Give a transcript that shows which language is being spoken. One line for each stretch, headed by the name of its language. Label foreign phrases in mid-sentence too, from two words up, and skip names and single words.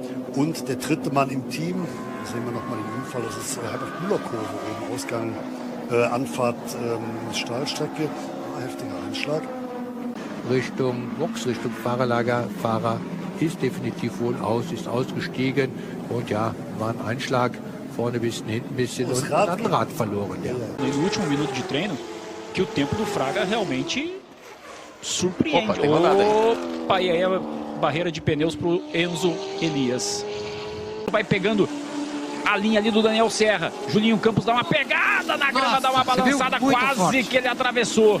German: Und der dritte Mann im Team, da sehen wir nochmal den Unfall, das ist Herbert Müller-Kurve oben, Ausgang, Anfahrt Stahlstrecke, heftiger Einschlag. Richtung Box, Richtung Fahrerlager, Fahrer ist definitiv wohl ist ausgestiegen und ja, war ein Einschlag, vorne ein bisschen, hinten ein bisschen und hat ein Rad verloren. Ja.
Portuguese: No último minuto de treino, que o tempo do Fraga realmente surpreende. Opa, e aí a barreira de pneus para o Enzo Elias. Vai pegando a linha ali do Daniel Serra. Julinho Campos dá uma pegada na grama, dá uma balançada, quase que ele atravessou.